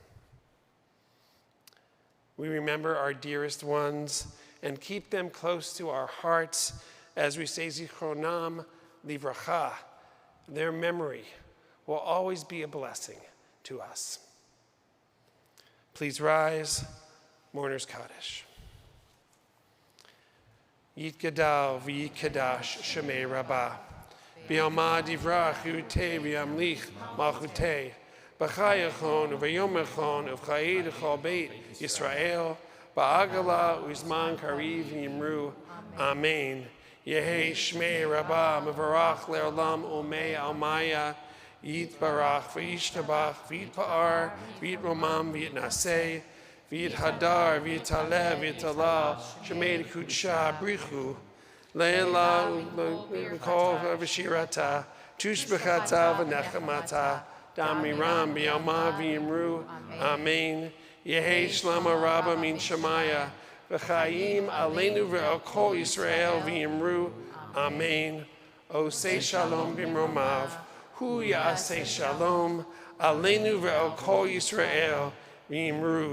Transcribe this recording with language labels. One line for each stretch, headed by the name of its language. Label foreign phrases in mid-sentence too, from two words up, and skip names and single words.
English: We remember our dearest ones and keep them close to our hearts as we say
Hebrew: זכרונם לברכה.
English: Their memory will always be a blessing to us. Please rise, Mourner's Kaddish.
Aramaic: יתגדל ויתקדש שמה רבא, בעלמא די ברא כרעותה וימליך מלכותה. בחייכון וביומיכון ובחיי דכל בית ישראל. בעגלא ובזמן קריב ואמרו. Amen. יהא שמה רבא מברך לעלם ולעלמי עלמיא. יתברך וישתבח ויתפאר ויתרומם ויתנשא ויתהדר ויתעלה ויתהלל שמה דקודשא בריך הוא לעלא ומכל ושירתא תשבחתא ונחמתא דאמירן בעלמא ואמרו. Amen. יהא שלמא רבא מן שמיא
Hebrew: וחיים עלינו ועל כל ישראל
Aramaic: v'yimru.
Hebrew: אמן. עושה שלום במרומיו. הוא יעשה שלום עלינו ועל כל ישראל ואמרו.